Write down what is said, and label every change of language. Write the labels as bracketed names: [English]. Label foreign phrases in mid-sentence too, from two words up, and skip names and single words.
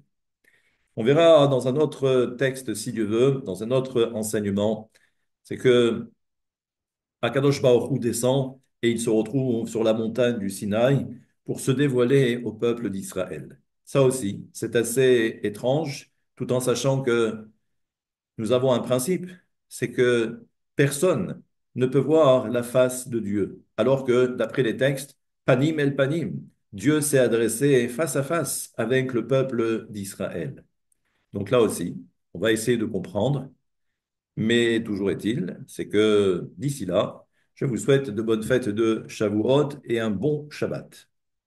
[French] On verra dans un autre texte, si Dieu veut, dans un autre enseignement, c'est que [Hebrew] הקדוש ברוך הוא [French] descend et il se retrouve sur la montagne du Sinaï pour se dévoiler au peuple d'Israël. Ça aussi, c'est assez étrange, tout en sachant que nous avons un principe, c'est que personne ne peut voir la face de Dieu, alors que, d'après les textes, [Hebrew] פנים אל פנים, [French] Dieu s'est adressé face à face avec le peuple d'Israël. Donc là aussi, on va essayer de comprendre, mais toujours est-il, c'est que d'ici là, je vous souhaite de bonnes fêtes de Shavuot et un bon Shabbat.